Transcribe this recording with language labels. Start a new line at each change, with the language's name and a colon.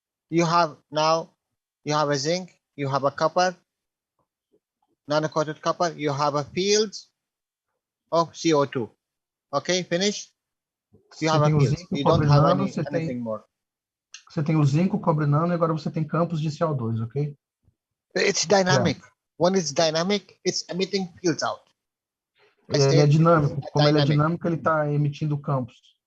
English: You have a zinc, you have a copper, nano-coated copper, you have a field of CO2. Okay, finish? You have a field. You don't have anything more.
Portuguese: Você tem o zinco, cobre nano, e agora você tem campos de CO2, ok?
English: It's dynamic. Yeah. When it's dynamic, it's emitting fields out.
Portuguese: Ele é dinâmico. Como ele é dinâmico, ele está emitindo campos.